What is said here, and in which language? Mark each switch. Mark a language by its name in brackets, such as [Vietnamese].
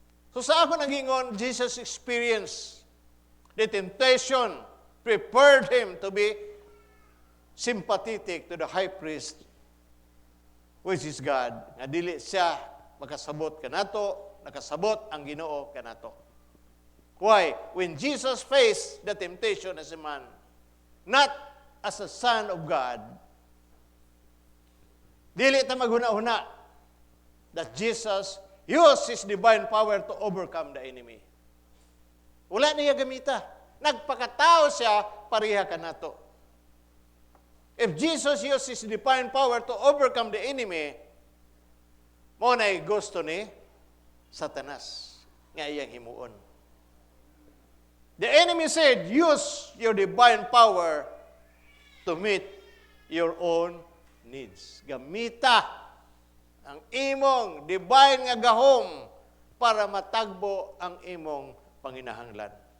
[Cebuano] So sa ako nagingon, [English] Jesus experienced the temptation, prepared him to be sympathetic to the high priest, which is God. [Cebuano] Nga dili siya makasabot kanato, nakasabot ang Ginoo kanato. [English] Why? When Jesus faced the temptation as a man, not as a son of God, [Cebuano] dili ta maghuna-huna [English] that Jesus used His divine power to overcome the enemy. [Cebuano] Wala niya gamita. Nagpakatao siya, pareha kanato. [English] If Jesus used His divine power to overcome the enemy, [Cebuano] mo na'y gusto ni Satanas nga iyang himuon. [English] The enemy said, use your divine power to meet your own needs. [Cebuano] Gamita ang imong divine nga gahom para matagbo ang imong panginahanglan.